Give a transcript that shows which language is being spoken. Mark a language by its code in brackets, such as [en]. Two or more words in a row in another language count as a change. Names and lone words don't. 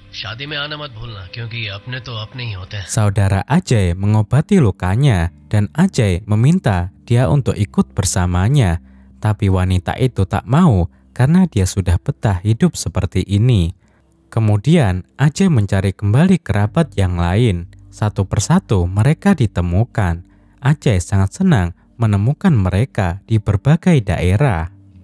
[hi] शादी में आना मत भूलना क्योंकि अपने तो अपने ही होते हैं. [id] Saudara Ajay mengobati lukanya dan Ajay meminta dia untuk ikut bersamanya. Tapi wanita itu tak mau karena dia sudah betah hidup seperti ini. Kemudian Ajay mencari kembali kerabat yang lain. Satu persatu mereka ditemukan. Ajay sangat senang menemukan mereka di berbagai daerah.